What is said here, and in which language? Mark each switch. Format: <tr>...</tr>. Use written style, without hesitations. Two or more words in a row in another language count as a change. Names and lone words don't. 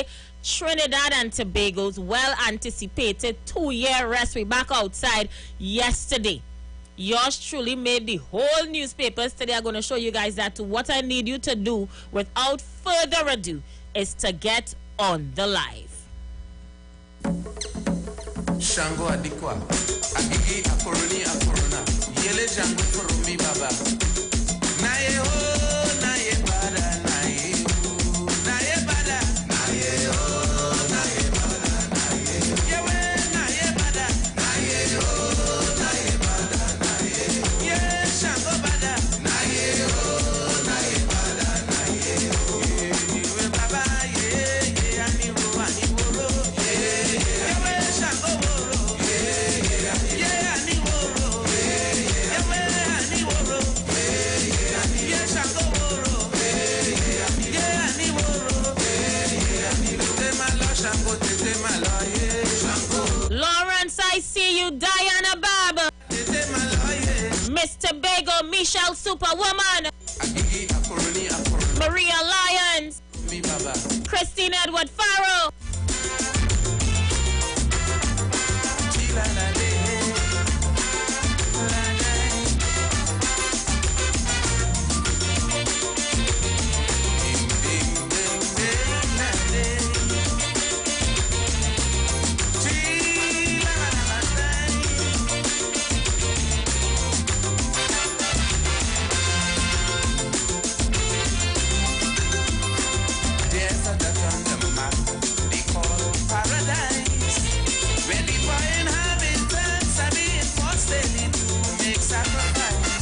<en>Trinidad and Tobago's well-anticipated 2-year rest. We back outside yesterday. Yours truly made the whole newspapers today. I'm going to show you guys that. What I need you to do without further ado is to get on the live.</en> <yo>Shango adikwa, agigi akoroni akorona, yele jango korumi baba. Naye ho, naye bada, naye ho, naye bada, naye ho, naye bada, naye ho. Yewe naye bada, naye ho, naye bada, naye ho. Ye shango bada, naye ho, naye bada, naye ho. Yewe baba, ye ani woro, yewe shango woro, ye ani woro, yewe ani woro, ye shango woro, ye ani woro, tete malo shango, tete malo ye shango.</yo> <en>Lawrence, I see you. Diana Baba,</en> <yo>Tete malo ye.</yo> <en>Mr. Bagel, Michelle Superwoman,</en> <yo>Agigi akoroni akorona.</yo> <en>Maria Lyons,</en> <yo>Mi baba.</yo> <en>Christine Edward Farrell, Chila la de. La la. Ding ding ding ding la de. Chila la la la. There's a dot on the map they call paradise, where the boy inhabitants are being forced daily to make sacrifice.</en>